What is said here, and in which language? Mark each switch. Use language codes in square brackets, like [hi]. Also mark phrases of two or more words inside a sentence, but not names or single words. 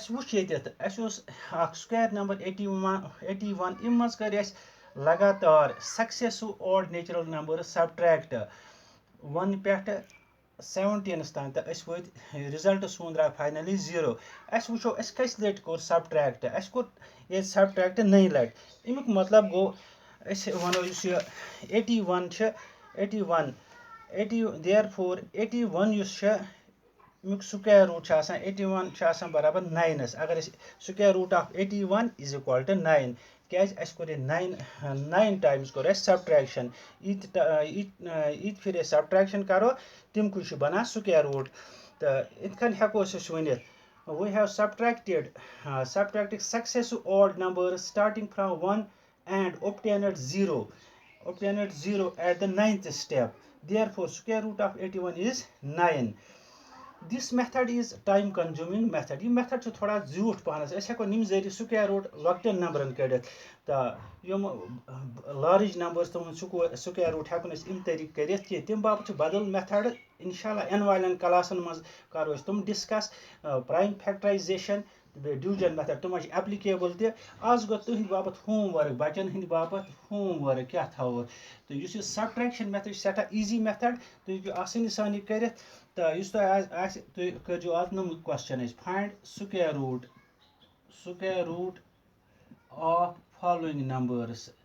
[ks] وٕچھ ییٚتٮ۪تھ اَسہِ اوس اَکھ [en] square number [ks] 81 اَمہِ منٛز کٔرۍ اَسہِ لگاتار [en] successive odd natural numbers [ks] سَبٹرٛیکٹ 1 پٮ۪ٹھٕ 17 تام تہٕ أسۍ وٲتۍ رِزَلٹ سون درٛاو فاینٔلی 0 اَسہِ وٕچھو اَسہِ کٔژِ لَٹہِ کوٚر سَبٹرٛیکٹ اَسہِ کوٚر ییٚتہِ سَبٹرٛیکٹ 9 لَٹہِ اَمیُک مطلب گوٚو أسۍ وَنو یُس یہِ 81 چھِ 81 دیر فور 81 یُس چھِ اَمیُک [en] square root [ks] چھِ آسان 81 چھِ آسان برابر 9 اگر أسۍ [en] square root of 81 is equal to 9 [ks] کیٛازِ اَسہِ کوٚر یہِ 9 ٹایمٕز کوٚر اَسہِ سَبٹرٛیکشَن یِتہِ پھِرِ أسۍ سَبٹرٛیکشَن کَرو تِمکُے چھُ بَنان [en] square root [ks] تہٕ یِتھ کٔنۍ ہٮ۪کو أسۍ ؤنِتھ [en] we have subtracted successive odd numbers starting from 1 and obtained 0 at the 9th step. Therefore, square root of 81 is 9. This method is time consuming method. [ks] یہِ method چھُ تھوڑا زیوٗٹھ پَہنَس أسۍ ہٮ۪کو نِمہِ ذٔریعہٕ [en] square root [ks] لۄکٹٮ۪ن نمبرن کٔڑِتھ تہٕ یِم [en] large numbers [ks] تِمن [en] square root [ks] ہٮ۪کو نہٕ أسۍ اَمہِ طریٖقہٕ کٔرِتھ کینٛہہ تَمہِ باپَتھ چھُ بدل میتھڈ اِنشاء اللہ یِنہٕ والٮ۪ن کلاسن منٛز کَرو أسۍ تِم ڈِسکس [en] prime factorization [ks] تہٕ بیٚیہِ [en] division method [ks] تِم چھِ ایپلِکیبٕل تہِ آز گوٚو تُہٕنٛدِ باپتھ [en] home work [ks] بَچن ہٕنٛدِ باپتھ [en] home work [ks] کیٛاہ تھاوو تہٕ یُس یہِ [en] subtraction method [ks] چھِ سٮ۪ٹھاہ [en] easy method [ks] تُہۍ ہیٚکِو آسٲنی سان یہِ کٔرِتھ تہٕ یُس تۄہہِ آسہِ تُہۍ کٔرۍزیو اَتھ کوسچن أسۍ [en] find square root of following numbers